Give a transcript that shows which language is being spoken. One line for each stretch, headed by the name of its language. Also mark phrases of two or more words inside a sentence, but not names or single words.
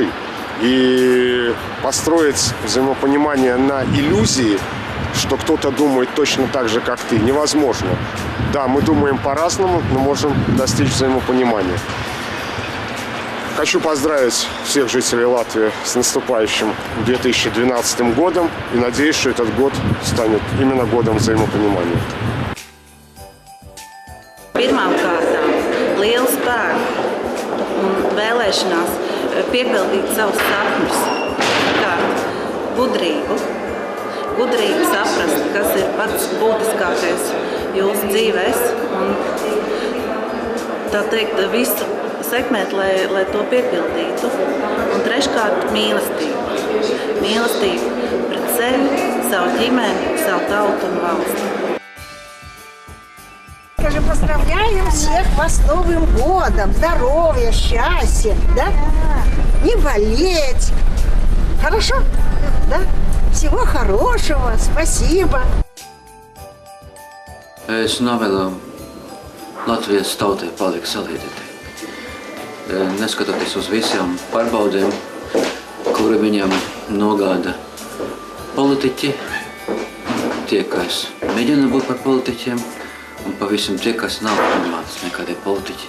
Russian: И построить взаимопонимание на иллюзии, что кто-то думает точно так же, как ты, невозможно. Да, мы думаем по-разному, но можем достичь взаимопонимания. Хочу поздравить всех жителей Латвии с наступающим 2012 годом и надеюсь, что этот год станет именно годом взаимопонимания.
Latvian: Pirmām kārtām lielu spēku un vēlēšanās piepildīt savus sapņus, kā gudrību saprast, kas ir pats būtiskākais jūsu dzīvēs un tā teikt visu sekmēt, lai to piepildītu. Un treškārt mīlestību. Mīlestību pret sevi, savu ģimeni, savu tautu un valsti.
Russian: Поздравляем всех вас с Новым годом, здоровья, счастья, да? Не болеть. Хорошо? Да? Всего хорошего, спасибо.
Latvian: Es novēlu Latvijas tautai palikt salīdētai. Neskatoties uz visām pārbaudēm, kuri viņam nogāda politiķi, tie, kas mēģina būt par politiķiem, un pavisam tie, kas nav nemāc nekādie politiķi.